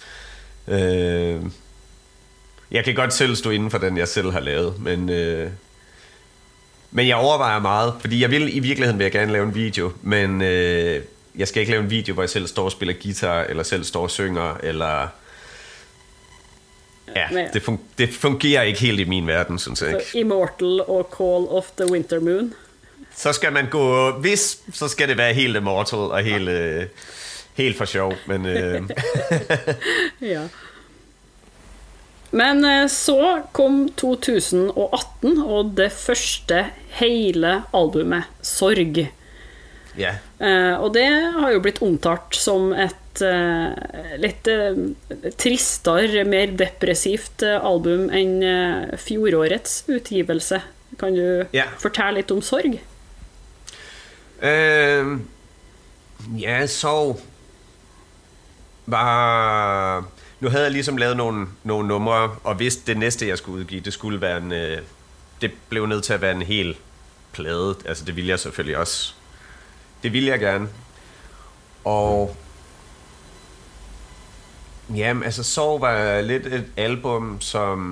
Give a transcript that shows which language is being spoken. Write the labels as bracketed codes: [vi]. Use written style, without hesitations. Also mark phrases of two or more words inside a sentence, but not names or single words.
[da] Jeg kan godt selv stå inden for den, jeg selv har lavet, men jeg overvejer meget, fordi i virkeligheden vil jeg gerne lave en video, men jeg skal ikke lave en video, hvor jeg selv står og spiller guitar, eller selv står og synger, eller... Ja, det fungerer ikke helt i min verden, synes jeg ikke. Immortal og Call of the Winter Moon. Så skal man gå... så skal det være helt Immortal og helt for sjov, men... Ja. [no] Men så kom 2018, og det første hele albumet, Sorg. Ja. Og det har jo blitt omtalt som et litt tristere, mer depressivt album enn fjorårets utgivelse. Kan du fortelle litt om Sorg? [da] Ja, Sorg var... Nu havde jeg ligesom lavet nogle numre, og vidste det næste, jeg skulle udgive, det skulle være det blev nødt til at være en hel plade. Altså, det ville jeg selvfølgelig også. Det ville jeg gerne. Og... Jamen, altså, Sorg var lidt et album, som...